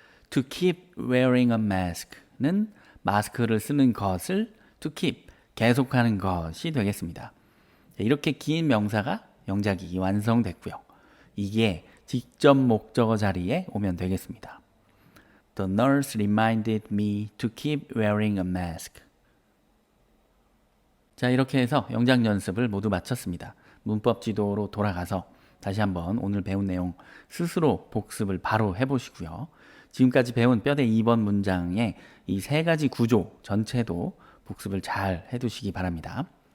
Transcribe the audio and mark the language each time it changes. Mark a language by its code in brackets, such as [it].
[en] To keep wearing a mask [ko] 는 마스크를 쓰는 것을 [en] to keep, [ko] 계속하는 것이 되겠습니다. 이렇게 긴 명사가 영작이 완성됐고요. 이게 직접 목적어 자리에 오면 되겠습니다. [en] The nurse reminded me to keep wearing a mask. [ko] 자, 이렇게 해서 영작 연습을 모두 마쳤습니다. 문법 지도로 돌아가서 다시 한번 오늘 배운 내용 스스로 복습을 바로 해보시고요. 지금까지 배운 뼈대 2번 문장의 이 세 가지 구조 전체도 복습을 잘 해두시기 바랍니다.